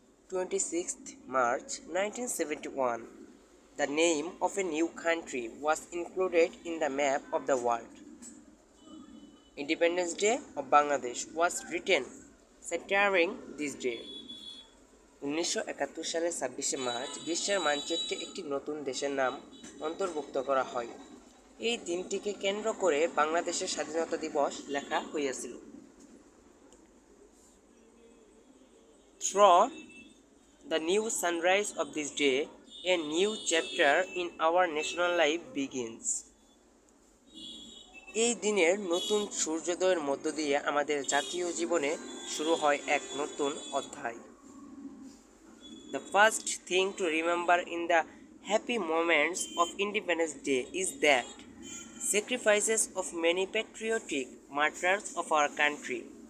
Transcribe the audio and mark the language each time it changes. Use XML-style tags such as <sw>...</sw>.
<en>26th March 1971, the name of a new country was included in the map of the world. Independence Day of Bangladesh was written centering this day.</en> <bn>1971 সালের 26শে March বিশ্বের মানচিত্রে একটি নতুন দেশের নাম অন্তর্ভুক্ত করা হয়। এই দিনটিকে কেন্দ্র করে বাংলাদেশের স্বাধীনতা দিবস লেখা হইয়াছিল।</bn> <en>Through the new sunrise of this day, a new chapter in our national life begins.</en> <bn>এই দিনের নতুন সূর্যোদয়ের মধ্য দিয়ে আমাদের জাতীয় জীবনে শুরু হয় এক নতুন অধ্যায়।</bn> <en>The first thing to remember in the happy moments of Independence Day is that sacrifices of many patriotic martyrs of our country.</en>